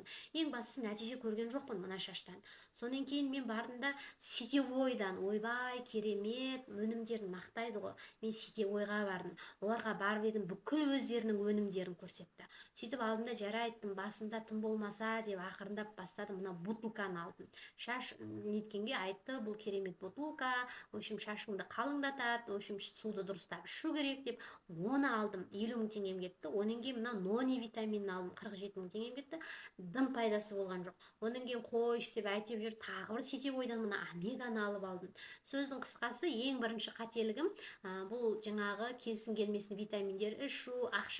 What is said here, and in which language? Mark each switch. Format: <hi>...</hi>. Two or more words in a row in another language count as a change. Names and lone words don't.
<kk>Ең бастысы нәтиже көрген жоқпын мына шаштан. Сонан кейін мен бардым да сетевойдан, ойбай, керемет, өнімдерін мақтайды ғой. Мен сетевойға бардым. Оларға барып едім, бүкіл өздерінің өнімдерін көрсетті. Сөйтіп алдым да, жарайттым, басында тым болмаса деп ақырындап бастадым. Мына бутылканы алдым. Шаш неткенге айтты, бұл керемет бутылка,</kk> <ru>в общем,</ru> <kk>шашыңды қалыңдатады,</kk> <ru>в общем,</ru> <kk>суды дұрыстап ішу керек деп, оны алдым. 50 мың теңгем кетті. Онан кейін мына нони витаминін алдым, 47 мың теңгем кетті. Дым пайдасы болған жоқ. Онан кейін қойш деп айтып жүр, тағы бір сетевойдан мына омеганы алып алдым. Сөздің қысқасы, ең бірінші қателігім бұл жаңағы келсін келмесін витаминдер ішу, ақшаны шашу.</kk>